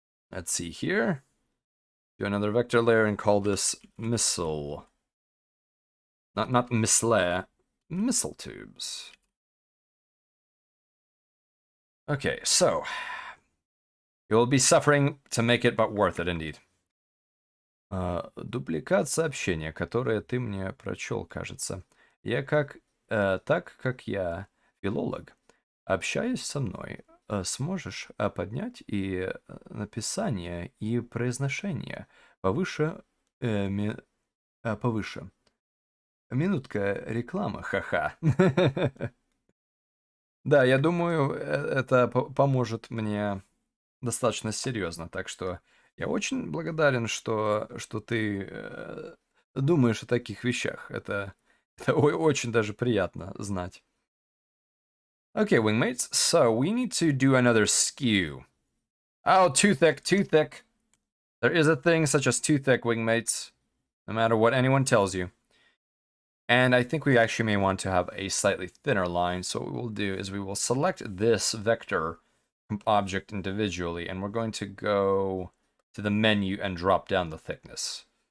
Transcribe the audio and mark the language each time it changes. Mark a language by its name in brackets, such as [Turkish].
[English] Let's see here. Do another vector layer and call this missile. Not missile, missile tubes. Okay, so You will be suffering to make it, but worth it indeed. [Russian] Дубликат сообщения, которое ты мне прочел, кажется. Так как я филолог, общаясь со мной, сможешь поднять и написание, и произношение повыше, повыше. Минутка рекламы, ха-ха. Да, я думаю, это поможет мне достаточно серьезно, так что я очень благодарен, что ты думаешь о таких вещах. Это очень даже приятно знать. [English] Okay, wingmates, so we need to do another skew. Oh, too thick, too thick. There is a thing such as too thick, wingmates, no matter what anyone tells you. And I think we actually may want to have a slightly thinner line, so what we will do is we will select this vector object individually, and we're going to go to the menu and drop down the thickness.